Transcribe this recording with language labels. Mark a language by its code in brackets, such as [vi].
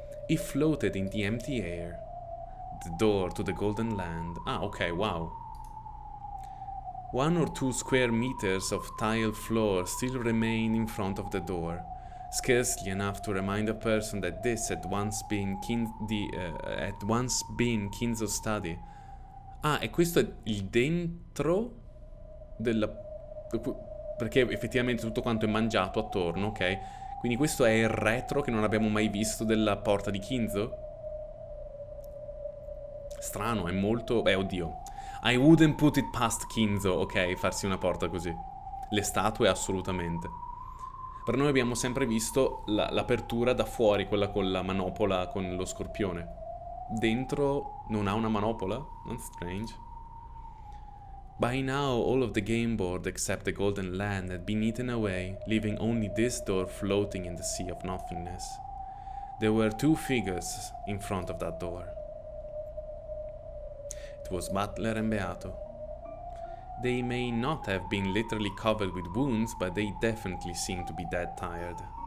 [en] He floated in the empty air. The door to the golden land. Ah, ok, wow. 1 or 2 square meters of tile floor still remain in front of the door, scarcely enough to remind a person that this had once been Kinzo's study. [it] Ah, e questo è il dentro della... perché effettivamente tutto quanto è mangiato attorno, ok? Quindi questo è il retro che non abbiamo mai visto della porta di Kinzo? Strano, è molto... oddio. [en] I wouldn't put it past Kinzo, [it] ok, farsi una porta così. Le statue assolutamente. Per noi abbiamo sempre visto l'apertura da fuori, quella con la manopola, con lo scorpione. Dentro non ha una manopola? [en] That's strange. By now, all of the game board except the golden land had been eaten away, leaving only this door floating in the sea of nothingness. There were 2 figures in front of that door. It was Butler and Beato. They may not have been literally covered with wounds, but they definitely seemed to be dead tired.